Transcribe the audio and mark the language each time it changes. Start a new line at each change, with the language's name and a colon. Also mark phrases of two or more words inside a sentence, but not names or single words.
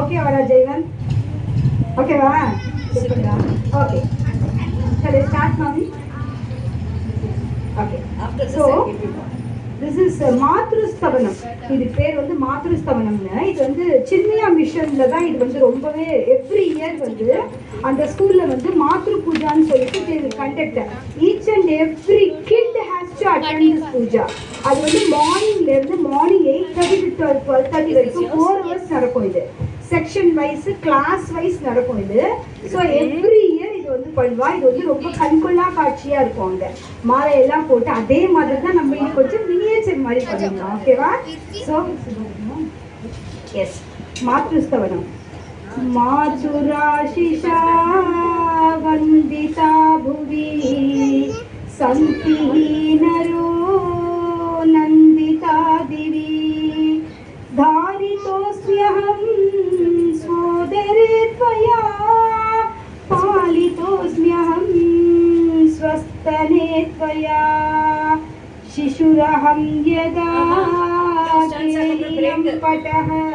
Tamil: ஓகே வரா ஜெய்வன்? ஓகேவா? ஓகே, சரி ஸ்டார்ட் மாமி.
English: okay, so this is மாத்ருஸ்தவனம்.
Tamil: இது பேர் வந்து மாத்ருஸ்தவனம்னு. இது வந்து சின்மயா மிஷன்ல தான் இது வந்து ரொம்பவே
English: every year
Tamil: வந்து அந்த ஸ்கூல்ல வந்து மாத்ரு பூஜான்னு சொல்லிட்டு கண்டக்ட்.
English: each and every kid has to attend this puja.
Tamil: அது வந்து மார்னிங்ல இருந்து மார்னிங் 8:30 to 12:30 வரைக்கும் 4 hours நடக்கும். இது
English: section wise, class wise
Tamil: நடக்கும் இது.
English: so every year
Tamil: இது வந்து பண்ணுவா. இது வந்து ரொம்ப கண்கொள்ளா காட்சியா இருக்கும். அங்கே மாலையெல்லாம் போட்டு அதே மாதிரி தான் நம்ம இது கொஞ்சம் மினியேச்சர் மாதிரி பண்ணிடலாம். ஓகேவா?
English: so yes,
Tamil: மாத்ருஸ்தவனம்.
Sanskrit: मातुराशिषा वन्दिता भुवि सन्ति नरो नन्दिता दिवि धारितोऽस्म्यहं सोदरे त्वया पालितोऽस्म्यहं स्वस्तने त्वया शिशुरहं यदा केलिलं पटः